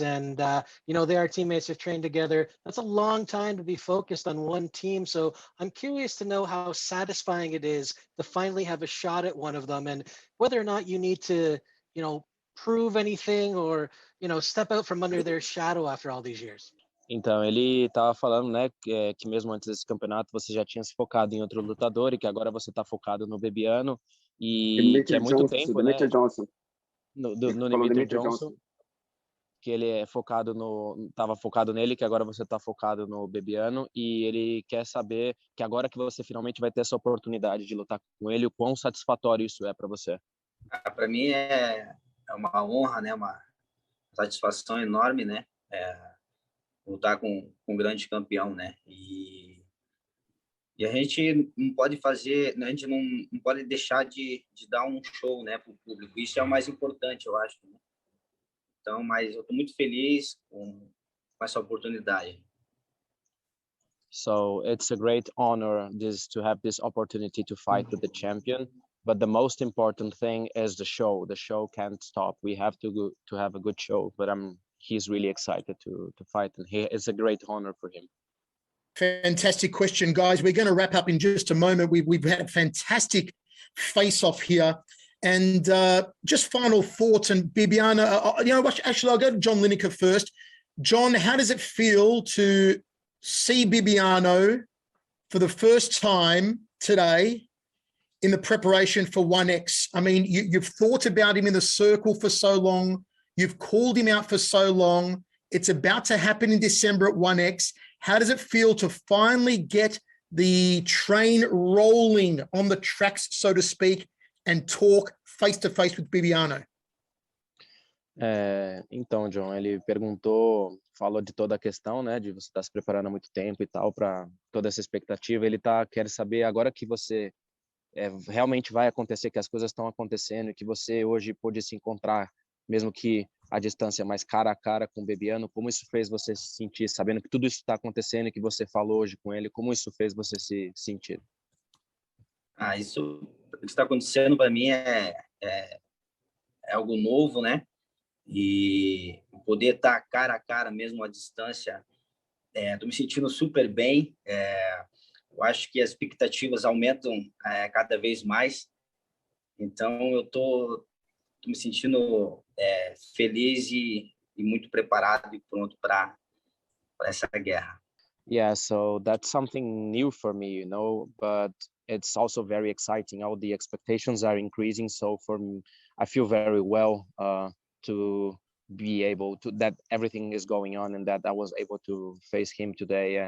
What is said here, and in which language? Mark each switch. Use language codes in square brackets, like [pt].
[en] And, they are teammates who've trained together. That's a long time to be focused on one team. So I'm curious to know how satisfying it is to finally have a shot at one of them, and whether or not you need to, prove anything or, step out from under their shadow after all these years. [pt] Então, ele estava falando, né, que mesmo antes desse campeonato você já tinha se focado em outro lutador e que agora você está focado no Bibiano e que é muito tempo, né? Johnson. No Demetrius Johnson. que ele é focado tava focado nele, que agora você tá focado no Bibiano, e ele quer saber que agora que você finalmente vai ter essa oportunidade de lutar com ele, o quão satisfatório isso é para você. Para mim é uma honra, né? Uma satisfação enorme, né? Lutar com um grande campeão, né? E a gente não pode fazer, a gente não pode deixar de dar um show, né, para o público. Isso é o mais importante, eu acho, né? Então, mas eu estou muito feliz com essa oportunidade. [en] So it's a great honor to have this opportunity to fight with the champion. But the most important thing is the show. The show can't stop. We have to have a good show. But he's really excited to fight, and it's a great honor for him. Fantastic question, guys. We're going to wrap up in just a moment. We've had a fantastic face-off here. And just final thoughts. And Bibiano, you know what? Actually, I'll go to John Lineker first. John, how does it feel to see Bibiano for the first time today in the preparation for 1X? I mean, you've thought about him in the circle for so long. You've called him out for so long. It's about to happen in December at 1X. How does it feel to finally get the train rolling on the tracks, so to speak, and talk face-to-face with Bibiano? [pt] Então, John, ele falou de toda a questão, né, de você estar se preparando há muito tempo e tal, para toda essa expectativa. Ele quer saber agora que você realmente vai acontecer, que as coisas estão acontecendo, que você hoje pôde se encontrar, mesmo que a distância mais cara a cara com o Bibiano, como isso fez você se sentir, sabendo que tudo isso está acontecendo e que você falou hoje com ele, como isso fez você se sentir? Isso que está acontecendo para mim é algo novo, né? E poder estar cara a cara mesmo à distância, estou me sentindo super bem. Eu acho que as expectativas aumentam cada vez mais. Então eu tô me sentindo feliz e muito preparado e pronto para essa guerra. [en] Yeah, so that's something new for me, you know, but it's also very exciting. All the expectations are increasing, so for me, I feel very well to be able to, that everything is going on and that I was able to face him today.